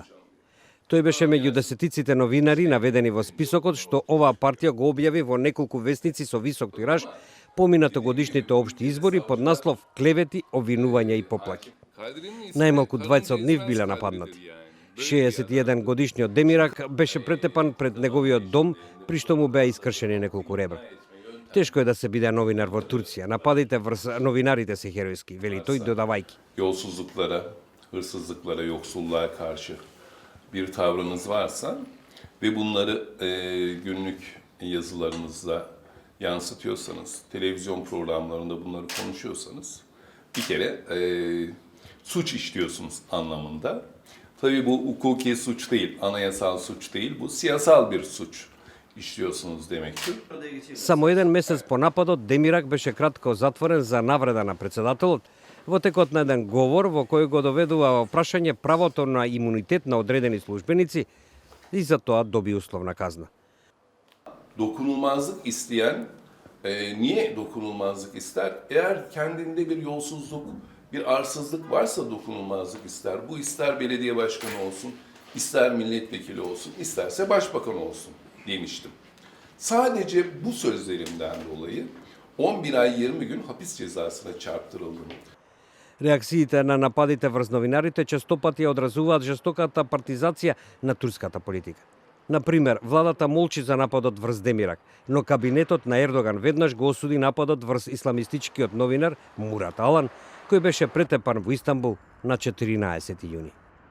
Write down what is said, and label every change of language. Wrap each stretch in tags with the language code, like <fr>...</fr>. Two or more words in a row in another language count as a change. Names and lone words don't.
<mk>Тој беше меѓу десетиците новинари наведени во списокот што оваа партија го објави во неколку вестници со висок тираж поминато годишните општи избори под наслов клевети, обвинувања и поплаки. Најмалку двајца од нив биле нападнати. 61 годишниот Демирак беше претепан пред неговиот дом, при што му беа искршени неколку ребра. Тешко е да се биде новинар во Турција. Нападите врз новинарите се херојски, вели тој додавајки.</mk> <tr>Yolsuzluklara, hırsızlıklara, yoksulluğa karşı bir tavrınız varsa ve bunları günlük yazılarınızda yansıtıyorsanız, televizyon programlarında bunları konuşuyorsanız bir kere suç işliyorsunuz anlamında. Tabii bu hukuki suç değil, anayasal suç değil, bu siyasal bir suç işliyorsunuz demektir.</tr> <mk>Само еден месец по нападот, Демирак беше кратко затворен за навреда на председателот во текот на еден говор во кој го доведува во прашање правото на имунитет на одредени службеници и за тоа доби условна казна.</mk> <tr>Dokunulmazlık isteyen niye dokunulmazlık ister? Eğer kendinde bir yolsuzluk, bir arsızlık varsa dokunulmazlık ister. Bu ister belediye başkanı olsun, ister milletvekili olsun, isterse başbakan olsun demiştim. Sadece bu sözlerimden dolayı 11 ay 20 gün hapis cezasına çarptırıldım.</tr> <mk>Реакциите на нападите врз новинарите честопати ја одразуваат жестоката партизација на турската политика. Например, владата молчи за нападот врз Демирак, но кабинетот на Ердоган веднаш го осуди нападот врз исламистичкиот новинар Мурат Алан, кој беше претепан во Истанбул на 14 јуни.</mk>